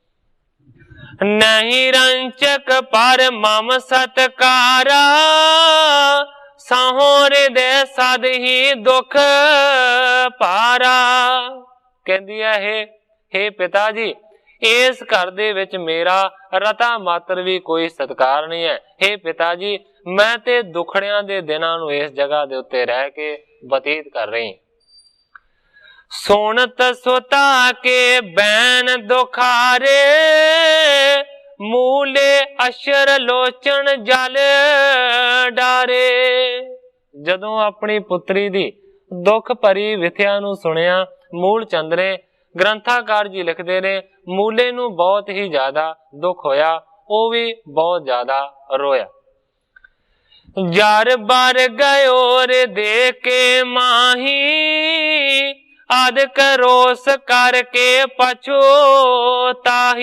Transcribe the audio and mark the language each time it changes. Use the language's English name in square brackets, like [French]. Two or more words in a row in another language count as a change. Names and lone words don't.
[Braj] नहीं रंचक पर मम सत्कारा साहोर दे सद ही दुख पारा। [Punjabi] ਕਹਿਤੀ ਹੈ ਹੇ ਪਿਤਾ ਜੀ ਇਸ ਘਰ ਦੇ ਵਿਚ ਮੇਰਾ ਰਤਾ ਮਾਤਰ ਵੀ ਕੋਈ ਸਤਿਕਾਰ ਨਹੀਂ ਹੈ। ਹੇ ਪਿਤਾ ਜੀ ਮੈਂ ਤੇ ਦੁਖੜੀਆਂ ਦੇ ਦਿਨਾਂ ਨੂੰ ਇਸ ਜਗ੍ਹਾ ਦੇ ਉੱਤੇ ਰਹਿ ਕੇ ਬਤੀਤ ਕਰ ਰਹੀ। [Braj] सुनत सुता के बैन दुखारे मूले अशर लोचन जल डारे। [Punjabi] ਜਦੋਂ ਆਪਣੀ ਪੁੱਤਰੀ ਦੀ ਦੁੱਖ ਭਰੀ ਵਿਥਿਆ ਨੂੰ ਸੁਣਿਆ ਮੂਲ ਚੰਦ ਨੇ, ਗ੍ਰੰਥਕਾਰ ਜੀ ਲਿਖਤੇ ਨੇ ਮੂਲੇ ਨੂੰ ਬਹੁਤ ਹੀ ਜ਼ਿਆਦਾ ਦੁੱਖ ਹੋਇਆ, ਉਹ ਵੀ ਬਹੁਤ ਜ਼ਿਆਦਾ ਰੋਇਆ। [Braj] जार बार गयो रे दे के माही आद करोस करके पछोताही।